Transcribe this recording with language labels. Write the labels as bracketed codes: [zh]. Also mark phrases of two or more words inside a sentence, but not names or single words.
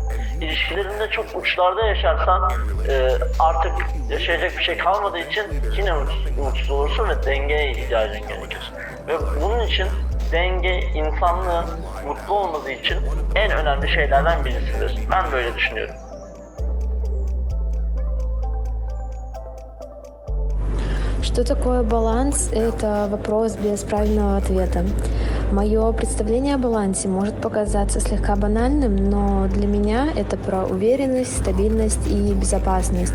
[tr] İlişkilerinde çok uçlarda yaşarsan artık yaşayacak bir şey kalmadığı için yine mutsuz olursun ve dengeye ihtiyacın gerekir. Ve bunun için denge insanlığın mutlu olması için en önemli şeylerden birisidir. Ben böyle düşünüyorum. [ru] Что такое баланс? Это вопрос без правильного ответа. Мое представление о балансе может показаться слегка банальным, но для меня это про уверенность, стабильность и безопасность.